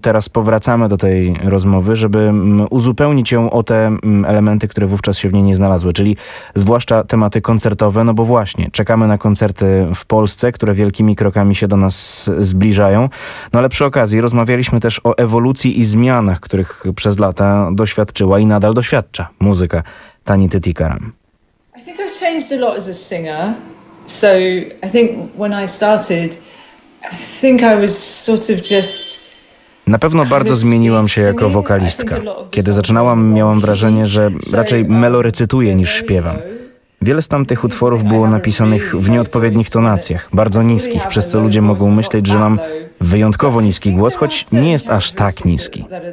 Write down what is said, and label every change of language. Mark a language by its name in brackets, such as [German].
[Polish] Teraz powracamy do tej rozmowy, żeby uzupełnić ją o te elementy, które wówczas się w niej nie znalazły, czyli zwłaszcza tematy koncertowe, no bo właśnie, czekamy na koncerty w Polsce, które wielkimi krokami się do nas zbliżają. No ale przy okazji rozmawialiśmy też o ewolucji i zmianach, których przez lata doświadczyła i nadal doświadcza muzyka Tanity Tikaram. [English] I think I've changed a lot as a singer. So I think when I started, I think I was sort of just... [Polish] Na pewno bardzo zmieniłam się jako wokalistka. Kiedy zaczynałam, miałam wrażenie, że raczej melorecytuję niż śpiewam. Wiele z tamtych utworów było napisanych w nieodpowiednich tonacjach, bardzo niskich, przez co ludzie mogą myśleć, że mam wyjątkowo niski głos, choć nie jest aż tak niski.